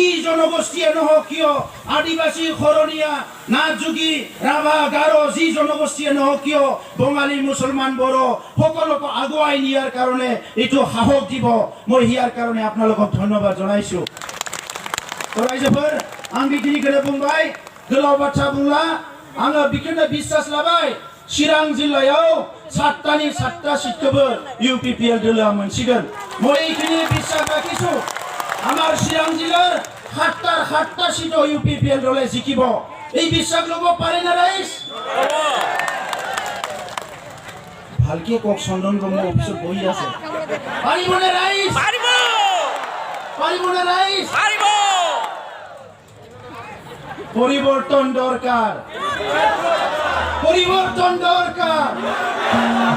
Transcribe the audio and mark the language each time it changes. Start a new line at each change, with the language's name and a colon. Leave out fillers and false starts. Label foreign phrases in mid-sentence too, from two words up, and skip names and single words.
Assamese: জনগোষ্ঠীয়ে নহওক কিয় আদিবাসী খৰণীয়া নাথযোগী ৰাভা গাৰো যি জনগোষ্ঠীয়ে নহওক কিয় বঙালী মুছলমান বড়ো সকলোকে আগুৱাই নিয়াৰ কাৰণে এইটো সাহস দিব মই ইয়াৰ কাৰণে আপোনালোকক ধন্যবাদ জনাইছো তো ৰাইজফोर
Bodo: आं बिखिनिखौनो बुंबाय गोलाव बाथ्रा बुंला आङो बेखौनो बिश्वास लाबाय चिरां जिल्लायाव 7टानि 7टा सिटखौबो इउपिपिएल दलआ मोनसिगोन
Assamese: মই এইখিনি বিশ্বাস ৰাখিছো আমাৰ চিৰাং জিলাৰ 7টা সিটও ইউপিপিএল দলে জিকিব এই বিশ্বাস ল'ব পাৰে না ৰাইজ ভালকে কক চন্দন ব্ৰহ্ম অফিসত বহি আছে পাৰিবনে ৰাইজ পাৰিবনে ৰাইজ পরিবর্তন দরকার